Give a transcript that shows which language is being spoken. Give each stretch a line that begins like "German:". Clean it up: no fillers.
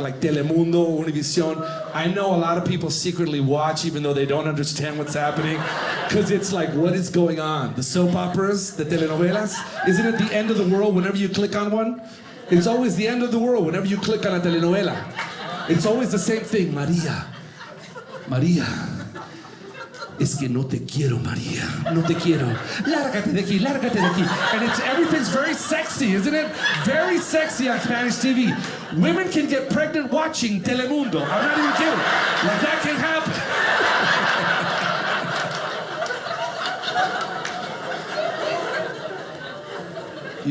English: Like Telemundo, Univision. I know a lot of people secretly watch even though they don't understand what's happening. Because it's like, what is going on? The soap operas, the telenovelas? Isn't it the end of the world whenever you click on one? It's always the end of the world whenever you click on a telenovela. It's always the same thing.
Spanish: María, es que no te quiero, María. No te quiero. Lárgate de aquí, lárgate de aquí.
English: And everything's very sexy, isn't it? Very sexy on Spanish TV. Women can get pregnant watching Telemundo. I'm not even kidding. Like, that can happen.